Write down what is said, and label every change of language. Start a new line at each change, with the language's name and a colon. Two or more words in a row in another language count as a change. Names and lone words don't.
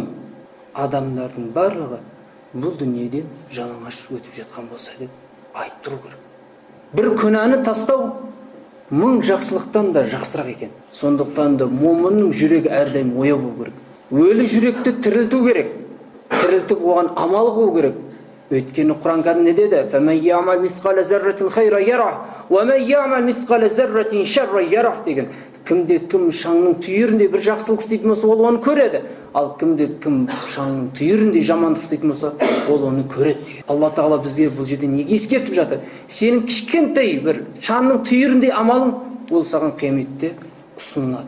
Kazakh: Адамдардың барлығы бұл дүниеден жалаңаш өтіп жатқан болса деп айтып тұру керек. Бір күнәні тастау 1000 жақсылықтан да жақсырақ екен. Сондықтан да момынның жүрегі әрдайым ояу болу керек. Өлі жүректі тірілту керек. Тірілтіп оған амал қылу керек. Өйткені Құран кәрім не деді?
Arabic: فَمَنْ يَعْمَلْ مِثْقَالَ ذَرَّةٍ خَيْرًا يَرَهُ وَمَنْ يَعْمَلْ مِثْقَالَ ذَرَّةٍ شَرًّا يَرَهُ деген.
Kazakh: Кімде-кім шаңның түйірінде бір жақсылық істейтін болса, ол оны көреді. Ал кімде-кім шаңның түйірінде жамандық істейтін болса, ол оны көреді деген. Алла Тағала бізге бұл жерде неге ескертіп жатыр? Сенің кішкентай бір шаңның түйіріндей амалың ол саған қияметте ұсынылады.